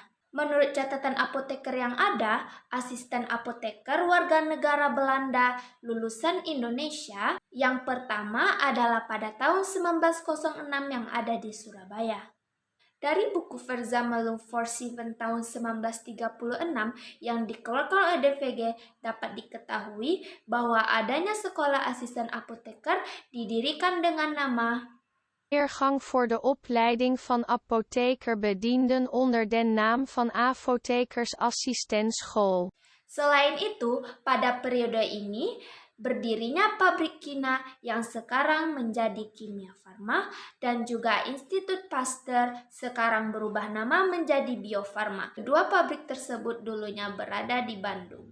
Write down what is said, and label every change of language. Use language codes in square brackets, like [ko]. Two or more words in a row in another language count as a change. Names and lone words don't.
[id] Menurut catatan apoteker yang ada, asisten apoteker warga negara Belanda lulusan Indonesia yang pertama adalah pada tahun 1906 yang ada di Surabaya. Dari buku Verzamelung for Seven tahun 1936 yang dikeluarkan oleh DVG dapat diketahui bahwa adanya sekolah asisten apoteker didirikan dengan nama [nl] Leergang voor de opleiding van apothekerbedienden onder den naam van Apothekersassistentsschool. [id] Selain itu, pada periode ini berdirinya pabrik Kina yang sekarang menjadi Kimia Farma, dan juga Institut Pasteur sekarang berubah nama menjadi Bio Farma. Kedua pabrik tersebut dulunya berada di Bandung.